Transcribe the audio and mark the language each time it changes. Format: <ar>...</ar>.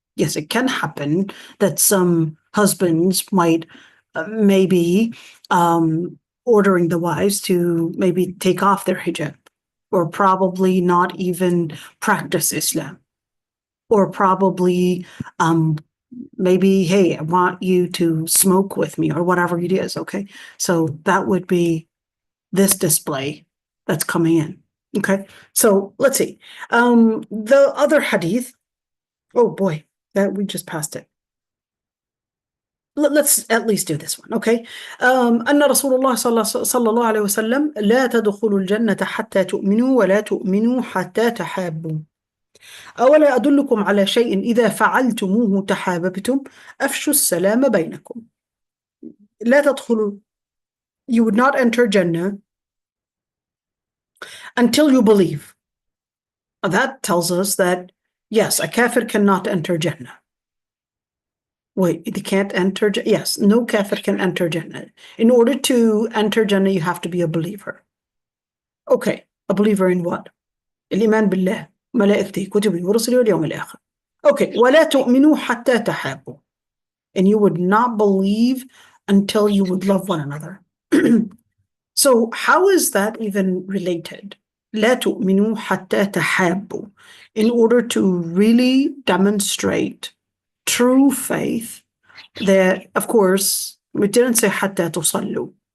<en>Yes, it can happen that some husbands might maybe ordering the wives to maybe take off their hijab, or probably not even practice Islam, or probably maybe, hey, I want you to smoke with me, or whatever it is, okay? So that would be this display that's coming in, okay? So let's see. The other hadith, oh boy, that we just passed it. Let's at least do this one, okay?</en> <ar>أن رسول الله صلى الله عليه وسلم لا تدخلوا الجنة حتى تؤمنوا ولا تؤمنوا حتى تحابوا. أولا أدلكم على شيء إذا فعلتموه تحاببتم أفشوا السلام بينكم. لا تدخلوا,</ar> <en>you would not enter Jannah until you believe. That tells us that, yes, a kafir cannot enter Jannah. Wait, they can't enter? Yes, no kafir can enter Jannah. In order to enter Jannah, you have to be a believer. Okay, a believer in what?</en> <ar>الإيمان بالله ملائكته كتبه ورسله واليوم الآخر. Okay, ولا تؤمنوا حتى تحابوا.</ar> <en>And you would not believe until you would love one another. So how is that even related?</en> <ar>لا تؤمنوا حتى تحابوا.</ar> <en>In order to really demonstrate true faith, that, of course, we didn't say</en> <ar>حتى تصلوا.</ar>